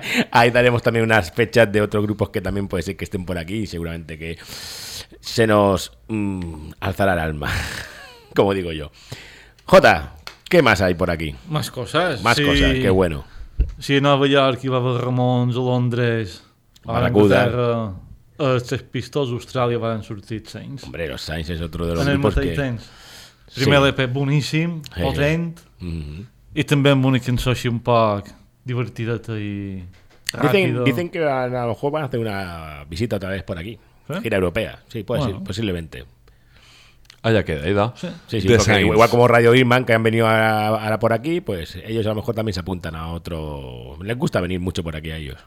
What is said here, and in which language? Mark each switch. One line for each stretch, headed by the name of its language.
Spanish: Ahí daremos también unas fechas de otros grupos que también puede ser que estén por aquí y seguramente que se nos alzará el alma, como digo yo. Jota, ¿qué más hay por aquí? Más cosas. Más sí. Cosas, qué bueno. Sí, en Nueva York iba a ver Ramones, a Londres, a Inglaterra,
Catalan: a Sex Pistols, Australia, van sortir Saints. Hombre, los Saints es otro de los grupos que... Temps. Primer sí. EP boníssim, potent, i també amb una cançó així un poc divertida i ràpida.
Spanish: Dicen que a lo mejor van a hacer una visita otra vez por aquí. ¿Sí? Gira europea. Sí, puede ser, posiblemente. Allà queda, ahí da. Sí, sí, igual como Radio Irman, que han venido ahora por aquí, pues ellos a lo mejor también se apuntan a otro... Les gusta venir mucho por aquí a ellos.